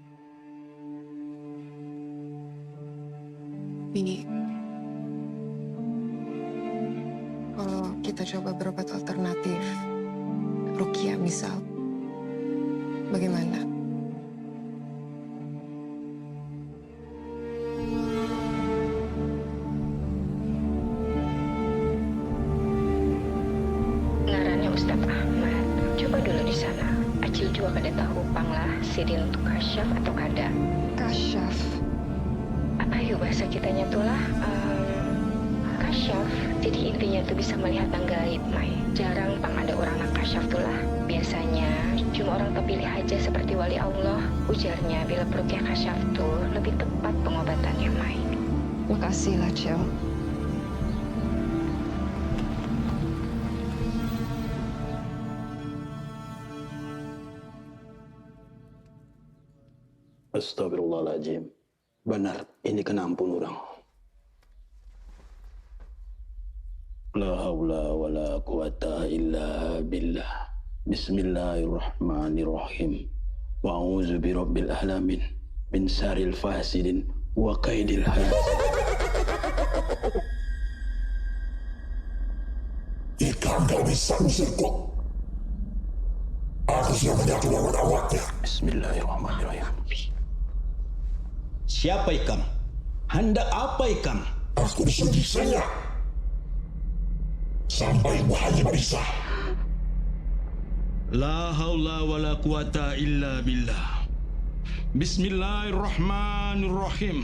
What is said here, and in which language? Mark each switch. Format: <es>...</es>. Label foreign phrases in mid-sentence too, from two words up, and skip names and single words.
<bjn>Ini, kalau kita coba berobat alternatif, Rukia misal, bagaimana? Ngarannya Ustadz Ahmad. Coba dulu di sana. Acil juga kada tahu panglah sidin untuk kasyaf atau kada. Kasyaf? Apa yuk bahasa kitanya tuh lah? Kasyaf. Jadi intinya tuh bisa melihat yang gaib, Mai. Jarang pang ada orang yang kasyaf tuh lah. Biasanya cuma orang terpilih aja seperti wali Allah. Ujarnya bila perukyah kasyaf tuh lebih tepat pengobatannya, Mai. Makasih lah, Cel.</bjn> <ar>Astagfirullahaladzim.</ar> <bjn>Benar, ini kena ampun orang.</bjn> <ar>لا حول ولا قوة إلا بالله. Bismillahirrahmanirrahim. وأعوذ برب العالمين من شر الفاسدين وكيد الحاسد.</ar> <bjn>Jika engkau bisa usirku, aku sudah menyatu lawan awaknya.</bjn> <ar>Bismillahirrahmanirrahim.</ar> <bjn>Siapa ikam? Hendak apa ikam? Aku disuruh saya sampai bahaya bisa.</bjn> <ar>لا حول ولا قوة إلا بالله. Bismillahirrahmanirrahim.</ar>